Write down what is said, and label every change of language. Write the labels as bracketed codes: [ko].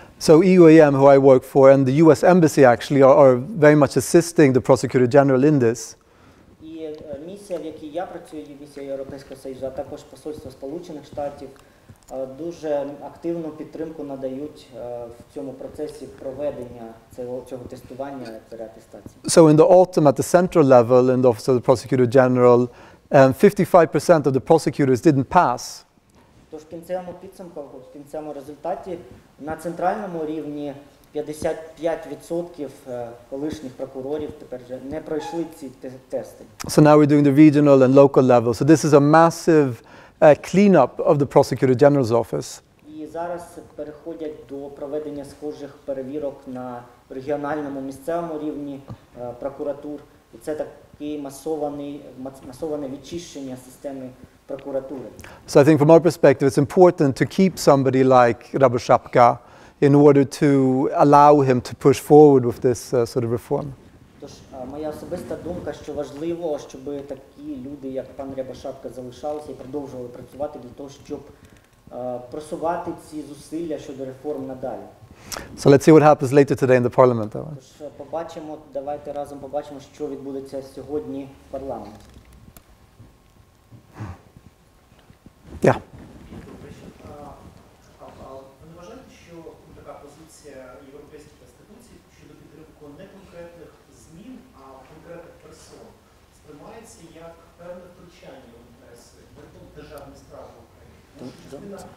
[en] So EUAM, who I work for, and the US Embassy actually are very much assisting the Prosecutor General in this. [uk] І місія, в якій я працюю, є місія Європейського Союзу, а також посольство Сполучених Штатів, дуже активну підтримку надають в цьому процесі проведення цього тестування і переатестації. [en] So in the autumn at the central level in the Office of the Prosecutor General, 55% of the prosecutors didn't pass. [uk] Тож в кінцевому підсумку, в кінцевому результаті на центральному рівні 55% колишніх прокурорів тепер вже не пройшли ці тести. [en] So now we're doing the regional and local level. So this is a massive cleanup of the Prosecutor General's office. [uk] І зараз переходять до проведення схожих перевірок на регіональному, місцевому рівні прокуратур. І це таке масоване відчищення системи прокуратури. [en] So I think from our perspective it's important to keep somebody like Rabashapka in order to allow him to push forward with this sort of reform. [uk] Тож моя особиста думка, що важливо, щоб такі люди, як пан Рябошапка, залишалися і продовжували працювати для того, щоб просувати ці зусилля щодо реформ надалі. [en] So let's see what happens later today in the parliament. [uk] Тож побачимо, давайте разом побачимо, що відбудеться сьогодні в парламенті. [en] Yeah. [uk] Ви не вважаєте, що така позиція європейських інституцій щодо підтримки не конкретних змін, а конкретних персон сприймається як певне втручання в інтереси державної справи в Україні?